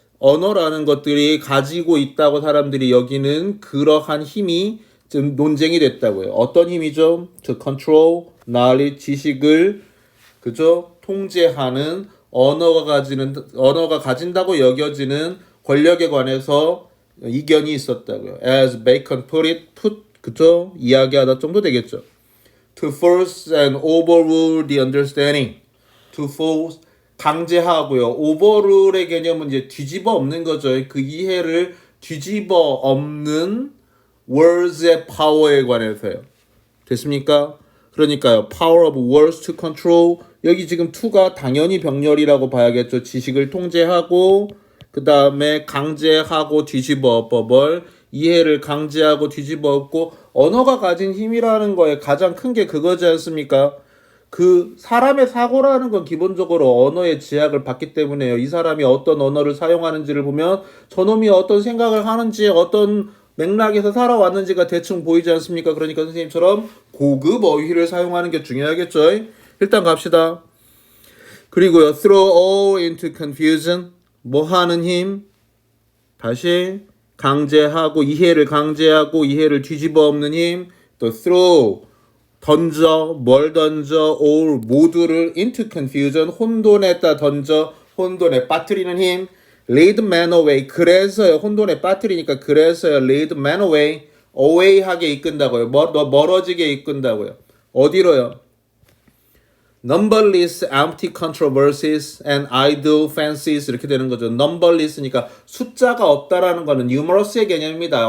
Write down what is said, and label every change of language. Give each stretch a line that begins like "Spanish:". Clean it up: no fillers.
Korean: 언어라는 것들이 가지고 있다고 사람들이 여기는 그러한 힘이 좀 논쟁이 됐다고요. 어떤 힘이죠?
English: To control knowledge,
Korean: 지식을 그죠? 통제하는 언어가 가진다고 여겨지는 권력에 관해서 이견이 있었다고요. As Bacon 그쵸? 이야기하다 정도 되겠죠.
English: To force and overrule the understanding. To force
Korean: 강제하고요. overrule의 개념은 이제 뒤집어 엎는 거죠. 그 이해를 뒤집어 엎는 words의 power에 관해서요. 됐습니까? 그러니까요.
English: power of words to control.
Korean: 여기 지금 to가 당연히 병렬이라고 봐야겠죠. 지식을 통제하고 그 다음에 강제하고 뒤집어 엎어벌 이해를 강제하고 뒤집어 엎고 언어가 가진 힘이라는 거에 가장 큰 게 그거지 않습니까? 그 사람의 사고라는 건 기본적으로 언어의 제약을 받기 때문에요. 이 사람이 어떤 언어를 사용하는지를 보면 저놈이 어떤 생각을 하는지 어떤 맥락에서 살아왔는지가 대충 보이지 않습니까? 그러니까 선생님처럼 고급 어휘를 사용하는 게 중요하겠죠. 일단 갑시다. 그리고요.
English: throw all into confusion.
Korean: 뭐 하는 힘? 다시 강제하고 이해를 강제하고 이해를 뒤집어 엎는 힘. 또 throw 던져 뭘 던져 all 모두를 into confusion 혼돈에다 던져 혼돈에 빠뜨리는 힘.
English: lead man away
Korean: 그래서요 혼돈에 빠뜨리니까 그래서요 lead man away away하게 이끈다고요. 멀어지게 이끈다고요. 어디로요?
English: numberless empty controversies and idle fancies 이렇게 되는 거죠.
Korean: numberless니까 숫자가 없다라는 거는 numerous의 개념입니다.